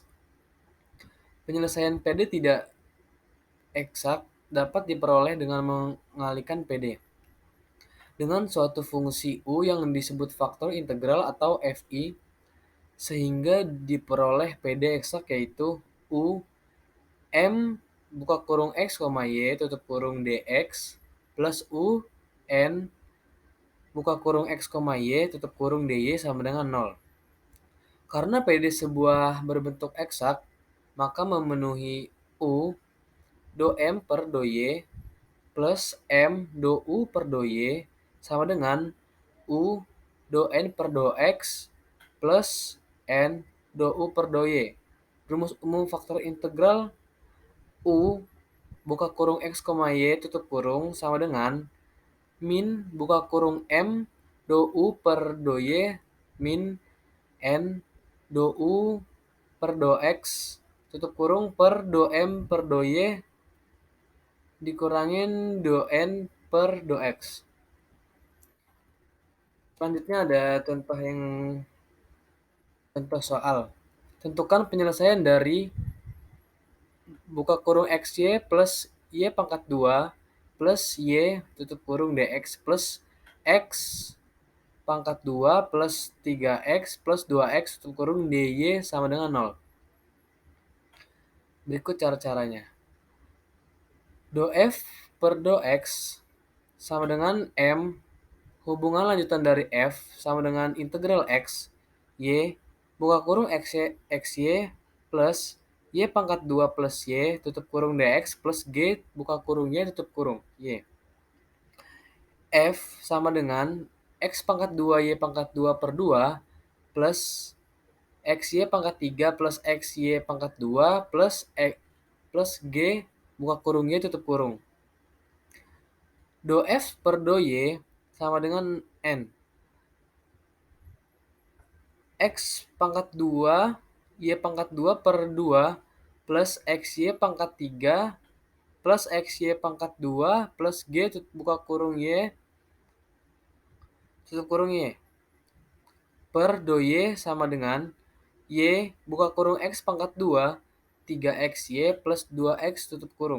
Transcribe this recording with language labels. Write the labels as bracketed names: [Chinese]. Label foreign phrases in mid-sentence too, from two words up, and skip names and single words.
[Indonesian] Penyelesaian PD tidak eksak dapat diperoleh dengan mengalihkan PD dengan suatu fungsi U yang disebut faktor integral atau FI sehingga diperoleh PD eksak yaitu U M buka kurung x, y tutup kurung dx plus U n buka kurung x, y tutup kurung dy sama dengan 0. Karena PD sebuah berbentuk eksak, maka memenuhi U do M per do Y plus M do U per do Y sama dengan U do N per do X plus N do U per do Y. Rumus umum faktor integral U buka kurung X, Y tutup kurung sama dengan min buka kurung M do U per do Y min N do U per do X tutup kurung per do M per do Y dikurangin do N per do X. Selanjutnya ada contoh soal. Tentukan penyelesaian dari buka kurung XY plus Y pangkat 2 plus Y tutup kurung DX plus X pangkat 2 plus 3X plus 2X tutup kurung DY sama dengan 0. Berikut cara-caranya. Do F per do X sama dengan M hubungan lanjutan dari F sama dengan integral X Y buka kurung XY plus Y pangkat 2 plus Y tutup kurung DX plus G buka kurung Y tutup kurung Y. F sama dengan X pangkat 2 Y pangkat 2 per 2 plus XY pangkat 3 plus XY pangkat 2 plus G buka kurung Y tutup kurung. Do F per do Y sama dengan N. X pangkat 2, Y pangkat 2 per 2 plus XY pangkat 3 plus XY pangkat 2 plus G buka kurung Y tutup kurung Y per do Y sama dengan Y buka kurung X pangkat 2 3XY plus 2X tutup kurung.